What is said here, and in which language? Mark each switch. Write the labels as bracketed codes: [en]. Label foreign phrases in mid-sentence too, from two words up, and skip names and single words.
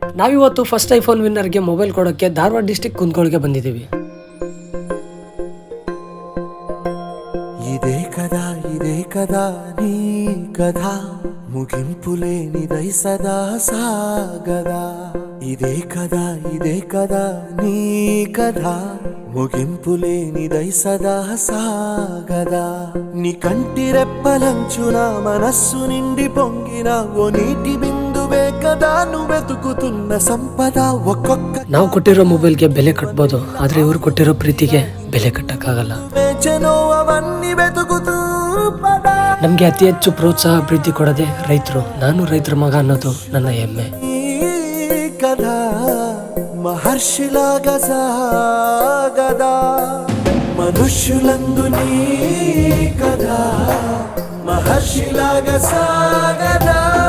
[kn] ನಾವಿವತ್ತು ಫಸ್ಟ್ ಐಫೋನ್ ವಿನ್ನರ್ಗೆ ಮೊಬೈಲ್ ಕೊಡೋಕ್ಕೆ ಧಾರವಾಡ ಡಿಸ್ಟಿಕ್ ಕುಂದಗೋಳಿಗೆ ಬಂದಿದ್ದೀವಿ. [te] ఇదే కదా నీ కథ ముగింపులేనిదై సదా సాగదా. ఇదే కదా నీ కథ ముగింపులేనిదై సదా సాగదా. నీ కంటి రెప్పలంచున మనస్సు నిండి పొంగిన ఓ నీటి బిందువే కదా నువ్వెతుకుతున్న సంపద. ఒక్కొక్క [kn] ನಾವು ಕೊಟ್ಟಿರೋ ಮೊಬೈಲ್ಗೆ ಬೆಲೆ ಕಟ್ಬೋದು, ಆದ್ರೆ ಇವ್ರು ಕೊಟ್ಟಿರೋ ಪ್ರೀತಿಗೆ ಬೆಲೆ ಕಟ್ಟಕ್ಕಾಗಲ್ಲ. [te] ಅವన్నీ వెతుకుతూ [kn] ನಮ್ಗೆ ಅತಿ ಹೆಚ್ಚು ಪ್ರೋತ್ಸಾಹ ಪ್ರೀತಿ ಕೊಡದೆ ರೈತರು. ನಾನು ರೈತರ ಮಗ ಅನ್ನೋದು ನನ್ನ ಹೆಮ್ಮೆ. [te] కథ మహర్షిలాగా సాగదా. మనుష్యులందు నీ కథ మహర్షిలాగా సాగదా.